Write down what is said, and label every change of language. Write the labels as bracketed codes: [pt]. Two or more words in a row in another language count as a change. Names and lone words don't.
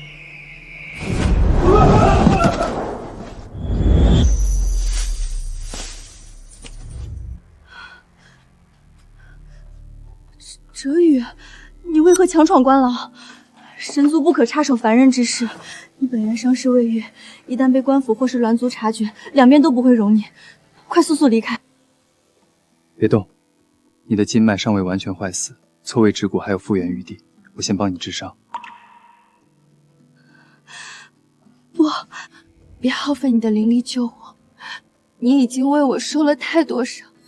[zh] 哲宇，你为何强闖官牢？神族不可插手凡人之事，你本人伤势未愈，一旦被官府或是鸞族察覺，兩邊都不會容你。快速速離開！別動，你的筋脈尚未完全壞死，錯位指骨還有復原餘地，我先幫你治傷。不，別耗費你的靈力救我，你已經為我受了太多傷。